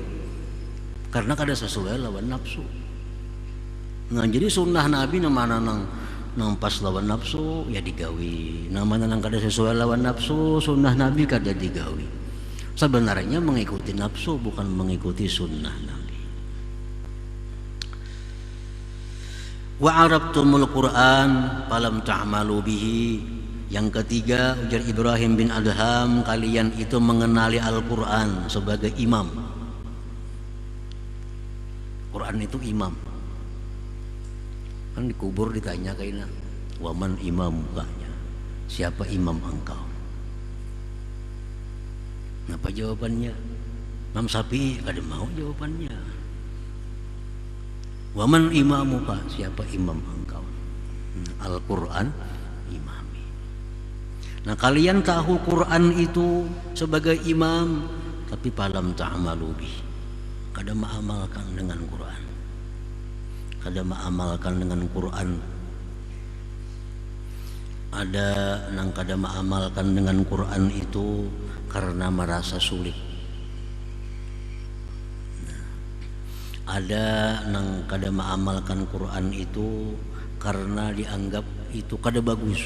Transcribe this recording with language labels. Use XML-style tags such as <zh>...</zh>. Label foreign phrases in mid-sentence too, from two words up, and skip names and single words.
<bjn>Karena kada sesuai lawan nafsu. Nah jadi sunnah Nabi namanya nang pas lawan nafsu ya digawi, namanya nang kada sesuai lawan nafsu sunnah Nabi kada digawi.</bjn> <id>Sebenarnya mengikuti nafsu bukan mengikuti sunnah Nabi.</id> <ar>Wa arabtumul Quran falam ta'malu bihi.</ar> <bjn>Yang ketiga, ujar Ibrahim bin Adham, kalian itu mengenali Al-Quran sebagai imam.</bjn> <id>Quran itu imam.</id> <bjn>Kan dikubur ditanya kaina,</bjn> <ar>waman imamuka,</ar> <bjn>siapa imam engkau?</bjn> <id>Apa jawabannya?</id> <bjn>Imam Syafi'i kada mau jawabannya.</bjn> <ar>Waman imamuka,</ar> <bjn>siapa imam engkau?</bjn> <ar>Al-Quran imami.</ar> <bjn>Nah kalian tahu Quran itu sebagai imam, tapi</bjn> <ar>falam ta'malu bih,</ar> <bjn>kada mengamalkan dengan Quran. Kada mengamalkan dengan Quran. Ada nang kada mengamalkan dengan Quran itu karena merasa sulit. Ada nang kada mengamalkan Quran itu karena dianggap itu kada bagus.</bjn>